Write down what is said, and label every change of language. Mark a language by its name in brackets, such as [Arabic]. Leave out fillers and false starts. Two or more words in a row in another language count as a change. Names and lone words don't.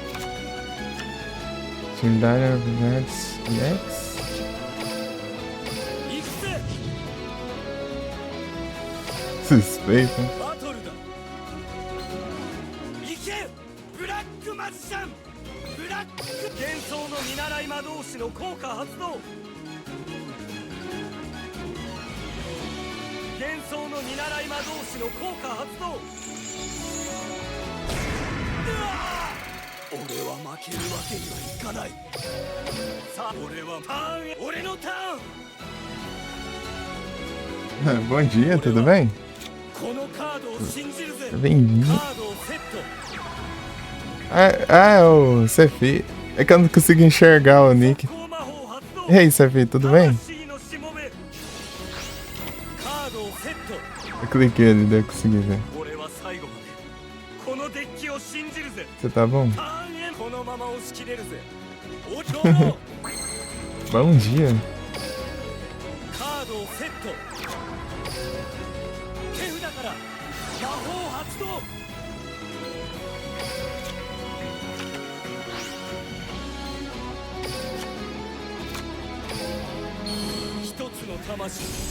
[Portuguese] Sundara Vinets Next. Suspeito. [Japanese] バトルだ。行けブラックマジシャン。ブラック幻想の見習い魔導士の効果発動。幻想の見習い魔導士の効果発動。俺は負けるわけにはいかない。さあ俺はターンへ。俺のターン。 [Portuguese] Bom dia, tudo bem? [Japanese] このカードを信じるぜ。 [Portuguese] Bem-vindo. [Japanese] カードをセット。 [Portuguese] É o Cefi. É que eu não consigo enxergar o nick. [Japanese] 速攻魔法発動。 [Portuguese] E aí, Cefi, tudo bem? [Japanese] 魂のしもべ。カードをセット。 [Portuguese] Eu cliquei ali, daí eu consegui ver. [Japanese] 俺は最後までこのデッキを信じるぜ。 [Portuguese] Você tá bom? [Japanese] ターンへこのまま押し切れるぜ。おどうも。 [Portuguese] Bom dia. [Japanese] カードをセット。手札から魔法発動。一つの魂。